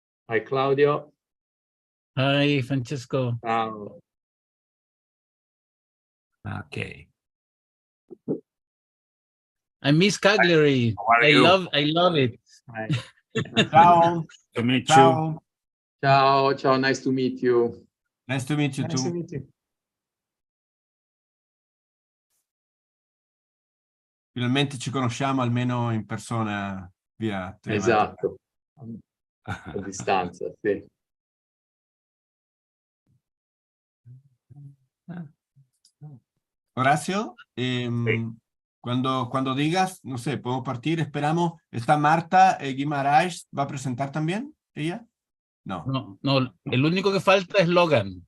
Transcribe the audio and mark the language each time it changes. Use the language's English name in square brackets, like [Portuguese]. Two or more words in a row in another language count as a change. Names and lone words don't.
[English] Hi, Claudio. Hi, Francesco. Ciao. Okay. I miss Cagliari. How are you? I love it. Hi. Ciao. To meet you. Ciao. [Italian] Ciao, ciao, [English] nice to meet you. Nice to meet you Nice to too. meet you. [Italian] Finalmente ci conosciamo almeno in persona via telematica. Esatto. A distanza, sì. [Spanish] Horacio, cuando digas, no sé, podemos partir, esperamos. ¿Está Marta Guimaraes? ¿Va a presentar también ella? No. No, el único que falta es Logan.